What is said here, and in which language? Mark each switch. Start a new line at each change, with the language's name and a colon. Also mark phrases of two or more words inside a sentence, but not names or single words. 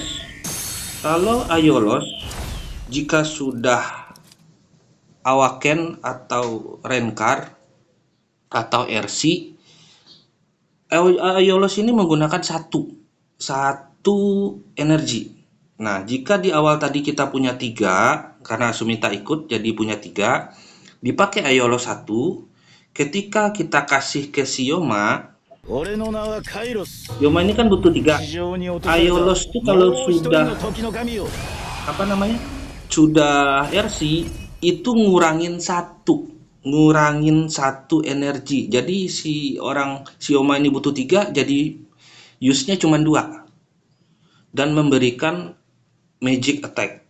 Indonesian: Kalau Aiolos, jika sudah Awaken atau Renkar atau RC, Aiolos ini menggunakan satu energi. Nah, jika di awal tadi kita punya 3, karena Sumita ikut jadi punya 3, dipakai Aiolos 1, ketika kita kasih ke Sioma,
Japanese: 俺の名はカイロス。
Indonesian: Yoma ini kan butuh 3.
Japanese: 地上に落とされた
Indonesian: Aiolos tuh kalau
Japanese: もう一人
Indonesian: sudah
Japanese: の時の神よ。
Indonesian: apa namanya? Sudah RC itu ngurangin satu energi. Jadi si Yoma ini butuh 3, jadi use-nya cuma 2 dan memberikan
English: magic attack.